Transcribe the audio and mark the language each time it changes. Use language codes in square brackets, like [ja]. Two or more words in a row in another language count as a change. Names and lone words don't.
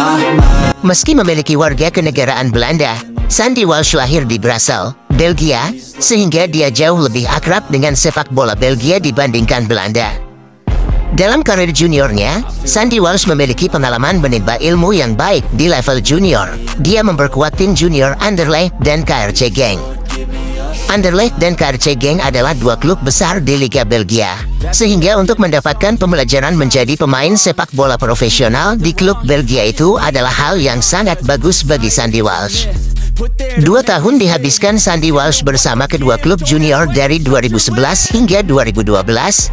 [id] Meski memiliki warga kenegaraan Belanda, Sandy Walsh lahir di Brussels, Belgia, sehingga dia jauh lebih akrab dengan sepak bola Belgia dibandingkan Belanda. Dalam karir juniornya, Sandy Walsh memiliki pengalaman menimba ilmu yang baik di level junior. Dia memperkuat tim junior Anderlecht dan KRC Genk. Anderlecht dan KRC Genk adalah dua klub besar di Liga Belgia, sehingga untuk mendapatkan pembelajaran menjadi pemain sepak bola profesional di klub Belgia itu adalah hal yang sangat bagus bagi Sandy Walsh. 2 tahun dihabiskan Sandy Walsh bersama kedua klub junior dari 2011 hingga 2012.